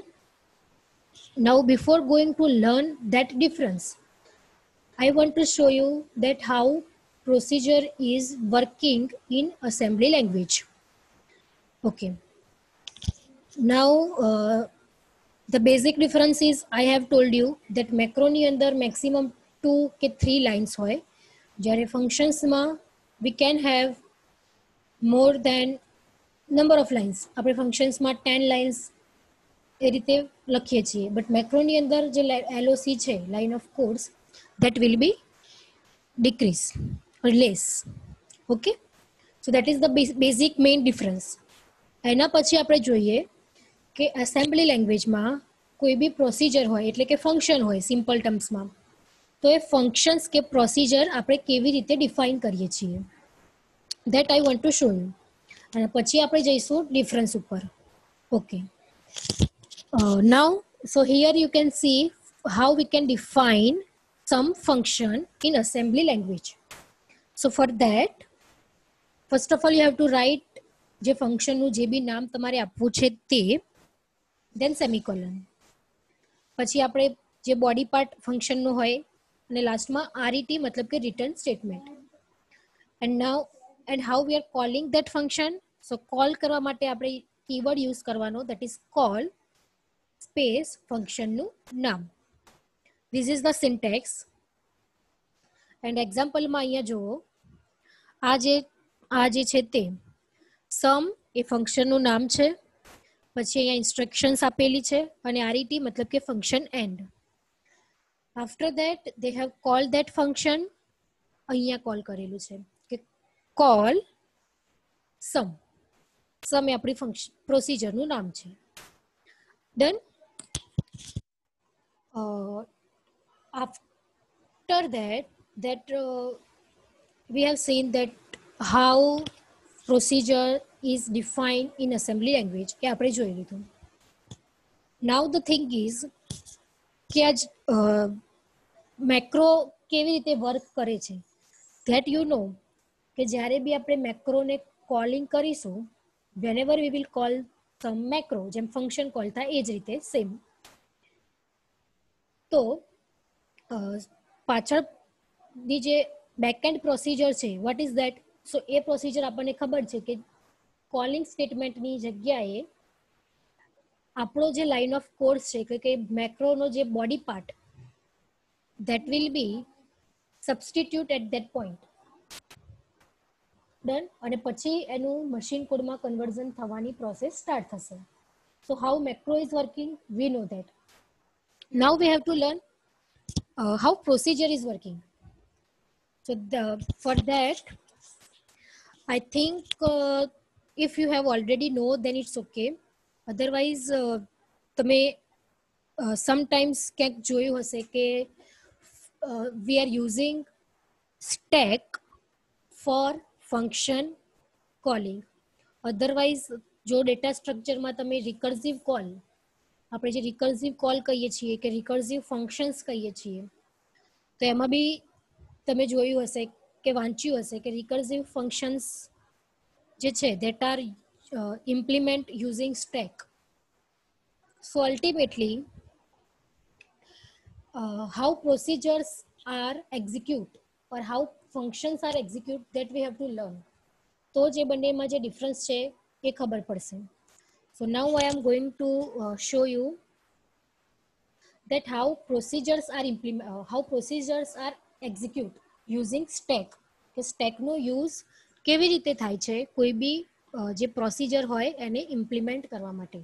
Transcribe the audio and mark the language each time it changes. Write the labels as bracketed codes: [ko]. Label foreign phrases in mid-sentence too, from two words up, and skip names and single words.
[en] Now before going to learn that difference, I want to show you that how procedure is working in assembly language. Okay. Now the basic difference is I have told you that macro [gu] ની અંદર maximum 2 કે 3 lines હોય, જ્યારે functions માં [en] we can have more than number of lines. [gu] આપણે functions માં 10 lines એ રીતે લખીએ છીએ, [en] but macro [gu] ની અંદર જે LOC છે, [en] line of codes, that will be decrease or less. Okay. So that is the basic main difference. [gu] એના પછી આપણે જોઈએ કે [en] assembly language [gu] કોઈ બી પ્રોસિજર હોય, એટલે કે ફંક્શન હોય [en] simple terms, [gu] તો એ ફંક્શન્સ કે પ્રોસિજર આપણે કેવી રીતે ડિફાઇન કરીએ છીએ, [en] that I want to show you. [gu] અને પછી આપણે જઈશું ડિફરન્સ ઉપર. ઓકે. [en] Now so here you can see how we can define some function in assembly language. So for that, first of all you have to write [gu] જે ફંક્શનનું જે બી નામ તમારે આપવું છે તે, [en] then semicolon. [gu] પછી આપણે જે [en] body part [gu] ફંક્શનનું હોય, અને લાસ્ટમાં RET મતલબ કે [en] return statement. and now and how we are calling that function. So call [gu] કરવા માટે આપણે કીવર્ડ યુઝ કરવાનો, [en] that is call space [gu] ફંક્શનનું નામ. [en] this is the syntax. [gu] and એક્ઝામ્પલમાં અહીંયા જુઓ, આ જે છે તે સમ એ ફંક્શનનું નામ છે, પછી અહીંયા ઇન્સ્ટ્રક્શન્સ આપેલી છે, અને RET મતલબ કે [en] function end. After that they have call that function, [gu] અહીંયા કોલ કરેલું છે કે [en] call sum. [gu] સમ એ આપણી ફંક્શન પ્રોસિજરનું નામ છે. ડન. [en] after that we have seen that how procedure is defined in assembly language [gu] કે આપણે જોઈ લીધું. [en] Now the thing is [gu] કે આજ મેક્રો કેવી રીતે વર્ક કરે છે [en] that you know [gu] કે જ્યારે બી આપણે મેક્રોને કોલિંગ કરીશું [en] whenever we will call some macro [gu] જેમ ફંક્શન કોલ થાય એ જ રીતે સેમ. તો પાછળની જે [en] backend procedure [gu] છે [en] what is that? [gu] સો એ પ્રોસિજર આપણને ખબર છે કે કોલિંગ સ્ટેટમેન્ટની જગ્યાએ આપણો જે [en] line of code [gu] છે કે મેક્રોનો જે [en] body part that will be substitute at that point. [gu] ડન. અને પછી એનું [en] machine code [gu] કન્વર્ઝન થવાની પ્રોસેસ સ્ટાર્ટ થશે. [en] So how macro is working we know that. Now we have to learn how procedure is working. So for that I think if you have already know then it's okay. Otherwise [gu] તમે sometimes ક્યાંક જોયું હશે કે [en] we are using stack for function calling. [gu] Otherwise જો [en] data structure [gu] તમે [en] recursive call, [gu] આપણે જે [en] recursive call [gu] કહીએ છીએ કે [en] recursive functions [gu] કહીએ છીએ, તો એમાં બી તમે જોયું હશે કે વાંચ્યું હશે કે [en] recursive functions [gu] જે છે [en] that are implement using stack. So ultimately how procedures are execute or how functions are execute that we have to learn. [gu] તો જે બંનેમાં જે ડિફરન્સ છે એ ખબર પડશે. [en] So now I am going to show you that how procedures are execute using stack. [gu] કે સ્ટેકનો યુઝ કેવી રીતે થાય છે કોઈ બી જે પ્રોસિજર હોય એને ઇમ્પ્લિમેન્ટ કરવા માટે.